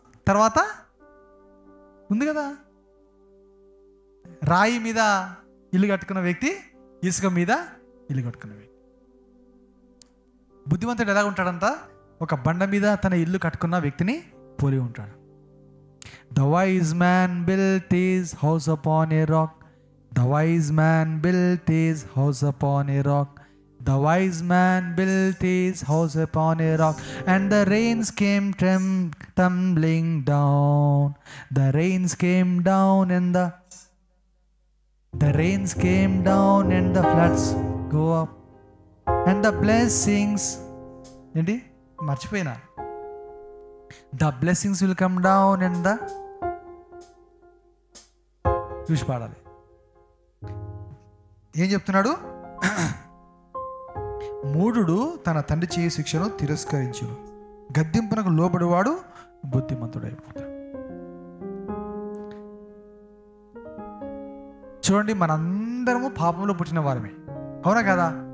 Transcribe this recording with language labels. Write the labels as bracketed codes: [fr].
[te] తర్వాత ఉంది కదా, రాయి మీద ఇల్లు కట్టుకున్న వ్యక్తి, ఇసుక మీద ఇల్లు కట్టుకున్న వ్యక్తి. బుద్ధిమంతుడు ఎలా ఉంటాడంట? ఒక బండ మీద తన ఇల్లు కట్టుకున్న వ్యక్తిని పోలి ఉంటాడు. [en] The wise man built his house upon a rock. The wise man built his house upon a rock. The wise man built his house upon a rock, and the rains came tumbling down. The rains came down and the rains came down and the floods go up, and the blessings, [te] ఏంటి మర్చిపోయినా, [en] the blessings will come down and the [te] చూసి పాడాలి. ఏం చెప్తున్నాడు? మూఢుడు తన తండ్రి చేయు శిక్షను తిరస్కరించును, గద్దింపునకు లోబడివాడు బుద్ధిమంతుడైపోతాడు. చూడండి, మనందరము పాపంలో పుట్టిన వారమే, అవునా కదా?